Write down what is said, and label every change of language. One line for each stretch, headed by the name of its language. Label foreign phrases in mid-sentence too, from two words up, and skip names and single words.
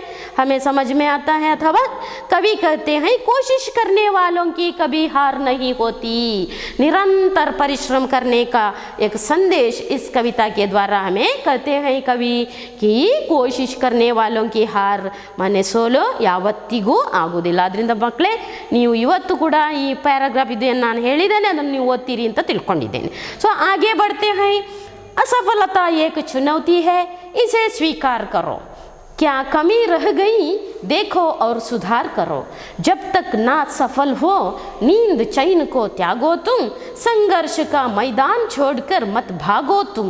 Hindi: हमें समझ में आता है। अथवा कवि कहते हैं, कोशिश करने वालों की कभी हार नहीं होती। निरंतर परिश्रम करने का एक संदेश इस कविता के द्वारा हमें कहते हैं कवि कि कोशिश करने वालों की हार माने
Kannada: ಸೋಲು ಯಾವತ್ತಿಗೂ ಆಗುವುದಿಲ್ಲ। ಅದರಿಂದ ಮಕ್ಕಳೇ, ನೀವು ಇವತ್ತು ಕೂಡ ಈ ಪ್ಯಾರಾಗ್ರಾಫ್ ಇದನ್ನು ನಾನು ಹೇಳಿದ್ದೇನೆ, ಅದನ್ನು ನೀವು ಓದ್ತೀರಿ ಅಂತ ತಿಳ್ಕೊಂಡಿದ್ದೇನೆ।
Hindi: ಸೊ आगे बढ़ते हैं। असफलता एक चुनौती है, इसे स्वीकार करो। क्या कमी रह गई देखो और सुधार करो। जब तक ना सफल हो नींद चैन को त्यागो तुम, संघर्ष का मैदान छोड़कर मत भागो तुम।